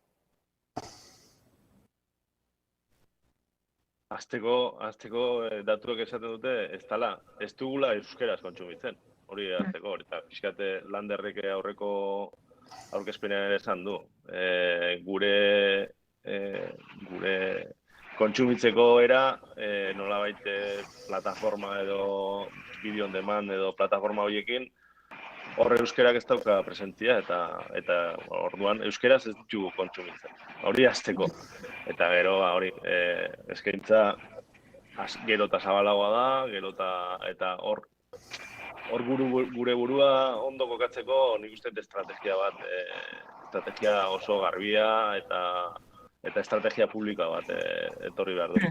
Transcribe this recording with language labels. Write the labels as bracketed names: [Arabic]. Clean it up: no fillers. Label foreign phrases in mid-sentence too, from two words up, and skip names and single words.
[Basque] Azteko datuak esaten dute, ez dugula euskeraz kontsumitzen. Hori azteko, eta pixkate Landerrek aurreko aurkezpenean ere esan du. Gure kontsumitzeko era, nolabait plataforma edo [English] video on demand [Basque] edo plataforma horiekin, horre euskerak ez dauka presentzia eta orduan euskeraz ez ditugu kontsumitzen. Hori azteko. Eta gero, hori, eskaintza gero eta zabalagoa da, eta hor gure burua ondo kokatzeko nik uste estrategia bat, estrategia oso garbia eta estrategia publika bat etorri behar du.